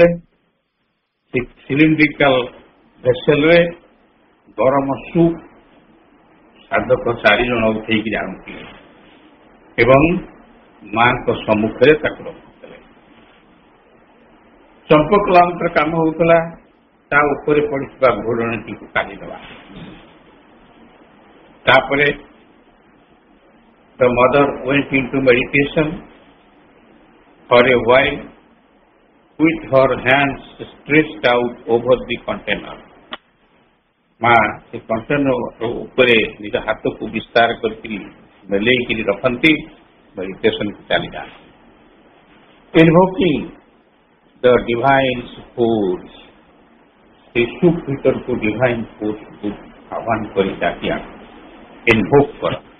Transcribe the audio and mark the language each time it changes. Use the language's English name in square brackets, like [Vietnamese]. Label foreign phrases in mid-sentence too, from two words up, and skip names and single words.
[Odia] ସେ [English] cylindrical vessel [Odia] ଗରମ ସୁପ୍ ସାଧକ 4 ଜଣ ଉଠେଇକି ଆଣୁଥିଲେ ଏବଂ ମାଙ୍କ ସମ୍ମୁଖରେ ତାକୁ ରଖୁଥିଲେ। ଚମ୍ପକ ଲାଉଣ୍ଟର କାମ ହେଉଥିଲା ତା ଉପରେ ପଡ଼ିଥିବା ଘୋଡ଼ଣୀଟିକୁ କାଢ଼ିଦେବା। [English] ତାପରେ the mother went into meditation for a while with her hands stretched out over the container. [Odia] ମା ସେ କଣ୍ଟେନର ଉପରେ ନିଜ ହାତକୁ ବିସ୍ତାର କରିକି ମେଲେଇକିରି ରଖନ୍ତି, ମେଡିଟେସନକୁ ଚାଲିଯାଆନ୍ତି। [English] invoking the divine force, [Odia] ସେ ସୁପ୍ ଭିତରକୁ [English] divine force [Odia] ଆହ୍ୱାନ କରି ଡାକି ଇନଭୋକ୍ କର।